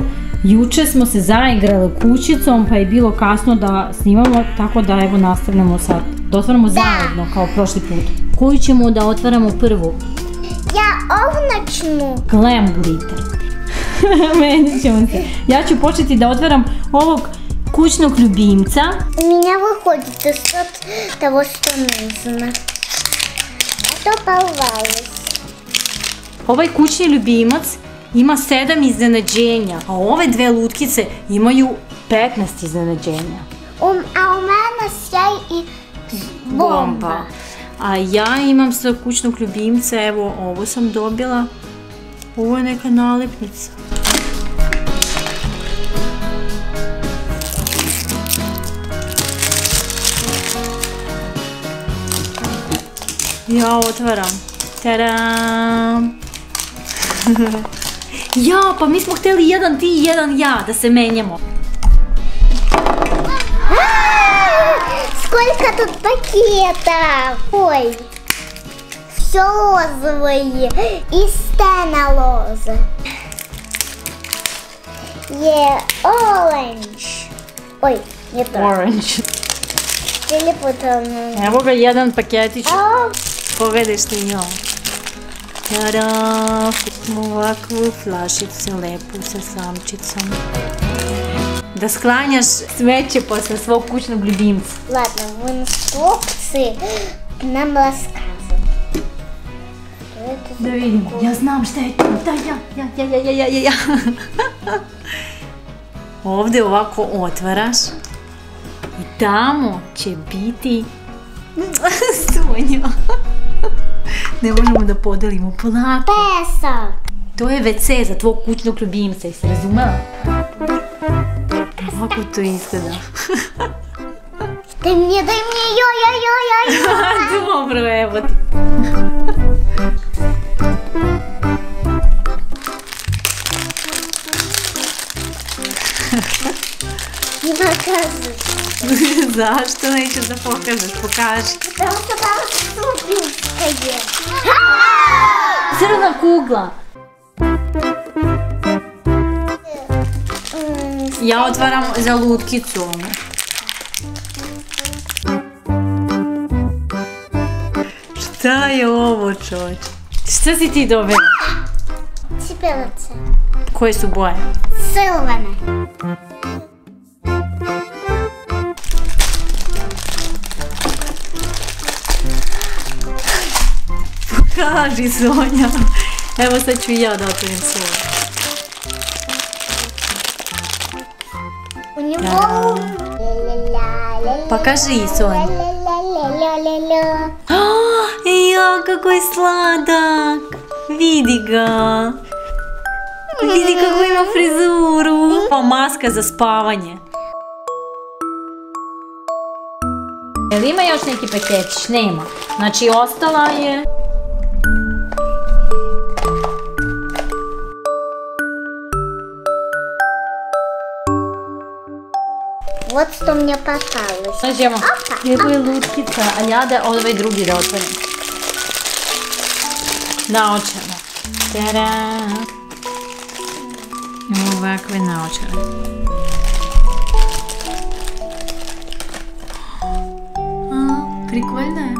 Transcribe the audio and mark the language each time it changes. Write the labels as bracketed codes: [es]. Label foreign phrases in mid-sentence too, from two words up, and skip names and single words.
[sr] Juče smo se zaigrali kućicom pa je bilo kasno da snimamo, tako da evo nastavljamo sad. Da otvaramo zajedno kao prošli put. Koju ćemo da otvaramo prvu? Ja ovu načnu. Glam glitter. Menit ćemo se. Ja ću početi da otvaram ovog kućnog ljubimca. [ru] У меня выходит из того, что нужно. А то порвалось. [sr] Ovaj kućni ljubimac ima 7 iznenađenja, a ove dve lutkice imaju 15 iznenađenja. [ru] А у меня [sr] sjaj i bomba. A ja imam sa kućnog ljubimca, evo ovo sam dobila. Ovo je neka nalepnica. Ja otvaram. Tadam! Ja, pa mi smo htjeli jedan ti i jedan ja, da se menjamo. [ru] Сколько тут пакетов! Ой, все розовые и Стена лоза. Orange. Ой, не то. Orange. Перепутала. [sr] Evo ga jedan paketić. Pogledaj što imamo. Tada! Ovakvu flašicu lepu sa slamčicom. Da sklanjaš smeće posle svog kućnog ljubimca. [ru] Ладно, в инструкции нам рассказывают. [sr] Da vidimo. Ja znam šta je to. Da, ja. Ovdje ovako otvaraš i tamo će biti Sonja. Ne možemo da podelimo polako. Pesak. To je WC za tvog kućnog ljubimca, jesi razumela? Ovako to izgleda. [ru] Дай мне, ой. [sr] Dobro, evo ti. [ru] Не показывай. [sr] Zašto nećeš da pokažeš? Pokaži. [ru] Потому что там супинское. [sr] Crna kugla. Ja otvaram za lutkicu. Šta je ovo, čovječ? Šta si ti dobila? Cipelice. Koje su boje? Silvane. Kaži, Sonja. Evo sad ću i ja da otvorim svoje. [ru] У него... Покажи, [sr] Sonja. Ja, kako je sladak. Vidi ga. Vidi kako ima frizuru. Maska za spavanje. Jel ima još neki paketić? Nema. Znači ostala je... [ru] Вот что мне попалось. [sr] Nađemo. Lijepo je lutkica, a ja da ovaj drugi da otvorim. Naočare. Tada! Ovakve naočare. Prikoljna je.